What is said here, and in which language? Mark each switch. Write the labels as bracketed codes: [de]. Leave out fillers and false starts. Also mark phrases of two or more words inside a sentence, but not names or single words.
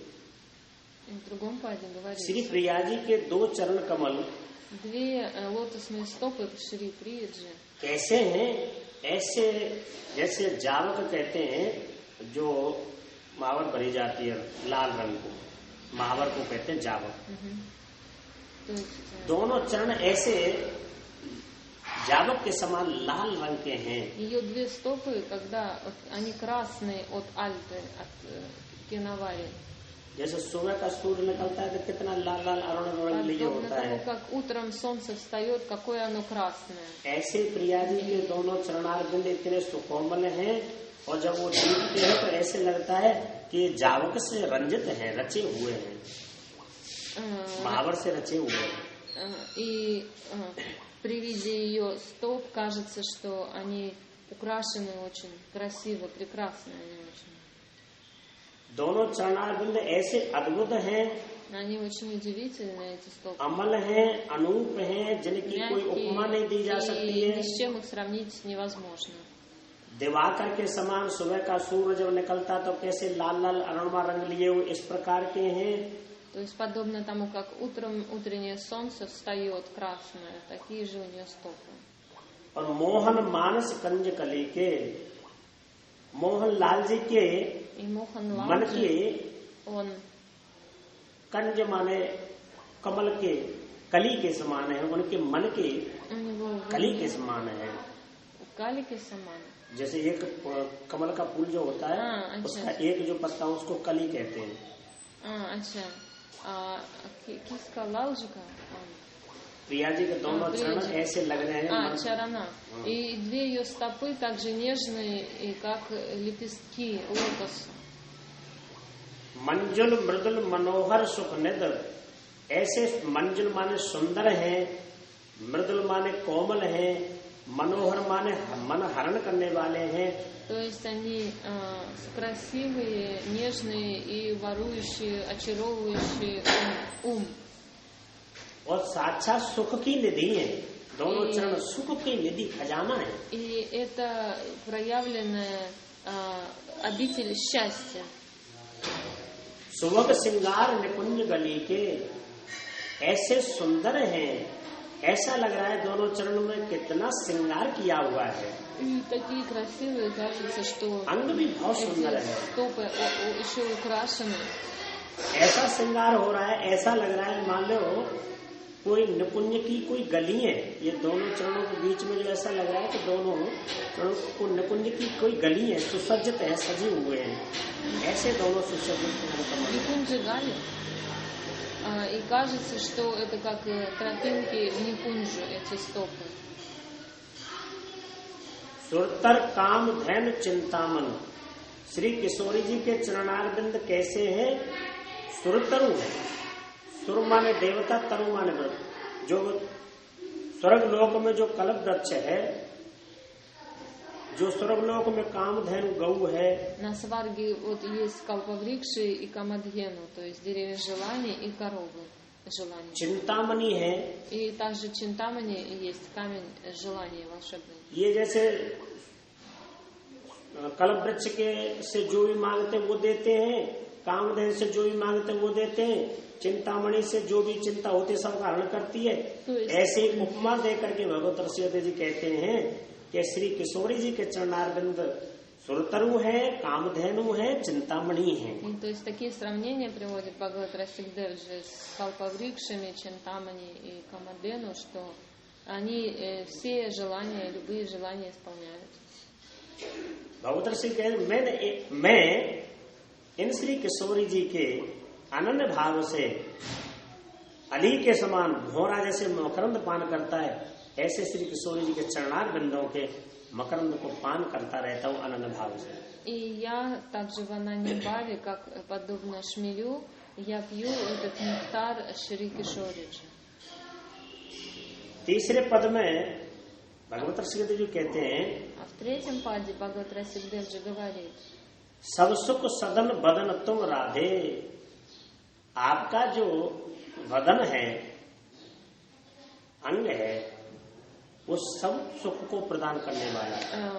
[ru] В другом पाде говорит, [hi] श्री प्रिया जी के दो चरण कमल [ru] две лотосные стопы Шри Приyaджи [hi] कैसे हैं? ऐसे जैसे जावक कहते हैं जो महावर भरी जाती है लाल रंग को, महावर को कहते हैं जावक। [ru] То есть [hi] दोनों चरण ऐसे जावक के समान लाल रंग के हैं। [ru] ее две стопы, когда они красные от Альпы, от Кинавари. [hi] जैसे सुबह का सूर्य निकलता है तो कितना लाल लाल अरुण रंग लिए [ru] Подобно [hi] होता है, [ru] тому, как утром солнце встает, какое оно красное. [hi] ऐसे प्रिया जी के दोनों चरणारविंद इतने सुकोमल हैं और जब वो देखते हैं तो ऐसे लगता है कि जावक से रंजित हैं, रचे हुए हैं, महावर से रचे हुए हैं। [ru] И при виде ее стоп кажется, что они украшены очень красиво, прекрасно они очень. [hi] दोनों चरणारविंद ऐसे अद्भुत हैं, [ru] Они очень удивительные, эти стопы. [hi] अमल हैं, अनूप हैं, जिनकी कोई उपमा नहीं दी जा सकती है। [ru] ни с чем их сравнить невозможно. [hi] दिवाकर के समान सुबह का सूरज जब निकलता तो कैसे लाल लाल अरुणमा रंग लिए हुए इस प्रकार के हैं। [ru] То есть подобно тому, как утром утреннее солнце встает красное, такие же у нее стопы. [hi] और मोहन मानस कंज कली के, मोहन लाल जी के मन के, [ru] он [hi] कंज माने कमल के कली के समान है, उनके मन के कली के समान है। कली के समान, जैसे एक कमल का फूल जो होता है, उसका एक जो पत्ता उसको कली कहते हैं। अच्छा, किसका? लाल जी का? प्रिया जी के दोनों चरण ऐसे लग रहे हैं। चरना. [ru] И две ее стопы так же нежные, и как лепестки лотоса. [hi] मंजुल मृदुल मनोहर सुख निद, ऐसे मंजुल माने सुंदर हैं, मृदुल माने कोमल हैं, मनोहर माने मन हरण करने वाले हैं। [ru] То есть они красивые, нежные и ворующие, очаровывающие ум. [hi] और साक्षात सुख की निधि है, दोनों चरण सुख की निधि खजाना है। [ru] И это проявленная обитель счастья. [hi] सुवग सिंगार निकुंज गली के, ऐसे सुंदर हैं, ऐसा लग रहा है दोनों चरणों में कितना श्रृंगार किया हुआ है। [ru] И такие красивые, кажется, что [hi] अंग भी बहुत सुंदर है, [ru] стопы еще украшены. [hi] ऐसा श्रृंगार हो रहा है, ऐसा लग रहा है मान लो कोई निकुंज की कोई गली है। ये दोनों चरणों के बीच में जो ऐसा लग रहा है कि दोनों चरणों को निकुंज की कोई गली है, सुसज्जित है, सजे हुए हैं, ऐसे दोनों सुसज्जित। [ru] Никунджи Гали. И кажется, что это как тропинки в Никунджу, эти стопы. [hi] सुरतर काम धैन चिंतामन, श्री किशोरी जी के चरणारविंद कैसे हैं? सुरतरु है, सुर माने देवता, तरु माने व्रत। जो स्वर्ग लोक में जो कल्प वृक्ष है, जो स्वर्ग लोक में कामधेनु गौ है। [ru] На сварге вот есть калпаврикши и камадхену, то есть деревья желаний и коровы желаний. [hi] चिंतामणि है, [ru] и также чинтамани есть камень желания волшебный. [hi] ये जैसे कल्प वृक्ष के से जो भी मांगते वो देते हैं, कामधेनु से जो भी मांगते वो देते हैं, चिंतामणि से जो भी चिंता होती है सब हरण करती है। ऐसे ही उपमा देकर के भगवत रसिकदेव जी कहते हैं कि श्री किशोरी जी के चरणारविंद सुरतरु है, कामधेनु है, चिंतामणि है। [ru] То есть такие сравнения приводит Бхагават Расикдев с калпаврикшами, чинтамани и камадену, что они все желания, любые желания исполняют. [hi] भगवत रसिक मैं इन श्री किशोरी जी के अनन्य भाव से अली के समान भौरा जैसे मकरंद पान करता है, ऐसे श्री किशोरी जी के चरणार बिंदों के मकरंद को पान करता रहता हूँ अनन्य भाव से। [ru] И я также в Ананибаве, как подобно шмелю, я пью этот нектар Шри Кишориджи. [hi] तीसरे पद में भगवत रसिकदेव जी कहते हैं, [ru] а в третьем паде Бхагават Расикдев जी говорит, [hi] सब सुख सदन बदन तुम राधे, आपका जो वदन है, अंग है, वो सब सुख को प्रदान करने वाला है।